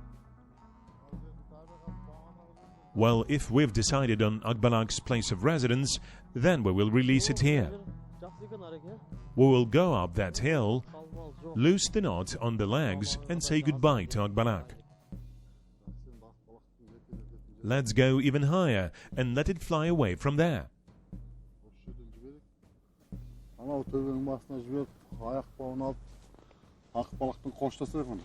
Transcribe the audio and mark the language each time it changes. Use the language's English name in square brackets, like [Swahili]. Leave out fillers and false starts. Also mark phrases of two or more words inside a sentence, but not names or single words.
[English] Well, if we've decided on Akbalak's place of residence, then we will release it here. We will go up that hill, loose the knot on the legs and say goodbye to Akbalak. Let's go even higher and let it fly away from there. [Kazakh] Анау төбенің басына жіберіп, аяқ бауын алып, Ақбалақтың қоштасайық оны.